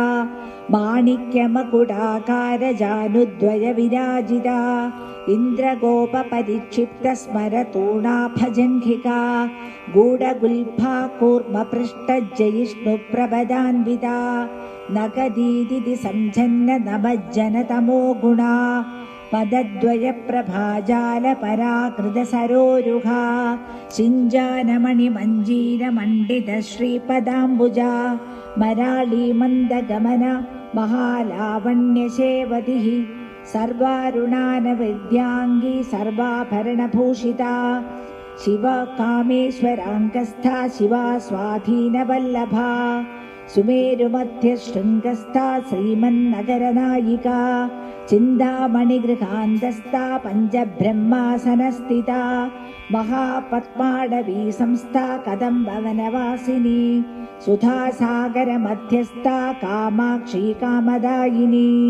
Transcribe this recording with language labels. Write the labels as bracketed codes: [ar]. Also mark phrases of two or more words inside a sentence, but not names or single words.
[sa] മാണിക്യമകുടാകാരജാനുദ്വയവിരാജിത ഇന്ദ്രഗോപപരിക്ഷിപ്തസ്മരതൂണാഭജംഘിക ഗൂഢഗുൽഫാ കൂർമ്മപൃഷ്ടജയിഷ്ണുപ്രഭദാന്വിത നഗദീദിതി സംജന്ന നമജ്ജനതമോ ഗുണ പദദ്വയപ്രഭാജാലപരാകൃതസരോരുഹ ശിഞ്ചാനമണിമഞ്ജീരമണ്ഡിതശ്രീപദാംബുജ മരാളീമന്ദഗമന മഹാലാവണ്യശേവതിഃ सर्वारुणानविद्याङ्गी सर्वाभरणभूषिता शिवा कामेश्वराङ्गस्था शिवा स्वाधीनवल्लभा सुमेरुमध्यशृङ्गस्था श्रीमन्नगरनायिका चिन्तामणिगृहान्तस्था पञ्चब्रह्मासनस्थिता महापद्माडवी संस्था कदम्बवनवासिनी सुधासागरमध्यस्था कामाक्षी कामदायिनी